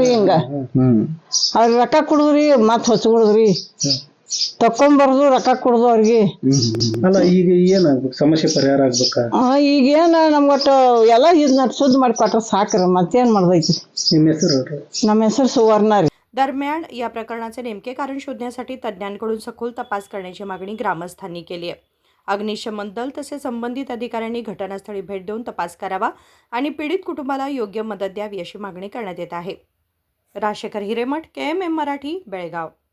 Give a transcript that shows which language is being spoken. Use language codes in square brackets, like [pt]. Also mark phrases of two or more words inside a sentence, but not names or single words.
[kn] ಹಿಂಗ ಅವ್ರ ರೊಕ್ಕ ಕುಡುದ್ರಿ, ಮತ್ ಹೊಸಗುಡುದ್ರಿ, ತಕೊಂಬರ್ದು ರೊಕ್ಕ ಕುಡ್ದು ಅವ್ರಿಗೆ. ಅಲ್ಲ, ಈಗ ಏನಾಗ್ಬೇಕು? ಸಮಸ್ಯೆ ಪರಿಹಾರ ಆಗ್ಬೇಕಾ? ಈಗೇನ ನಮ್ಗೊಟ್ಟು ಎಲ್ಲ ಇದನ್ನ ಶುದ್ಧ ಮಾಡಿ ಕೊಟ್ರ ಸಾಕ್ರಿ, ಮತ್ತೇನ್ ಮಾಡ್ದೈತ್ರಿ. ನಿಮ್ಮ ಹೆಸರು? ನಮ್ಮ ಹೆಸರು ಸುವರ್ಣ ರೀ. [mr] दरम्यान या प्रकरणाचे नेमके कारण शोधण्यासाठी तज्ज्ञांकडून सखोल तपास करण्याची मागणी ग्रामस्थांनी केली आहे. अग्निशमन दल तसेच संबंधित अधिकाऱ्यांनी घटनास्थळी भेट देऊन तपास करावा आणि पीडित कुटुंबाला योग्य मदत द्यावी अशी मागणी करण्यात येत आहे. राजशेखर हिरेमठ, KMM मराठी, बेळगाव.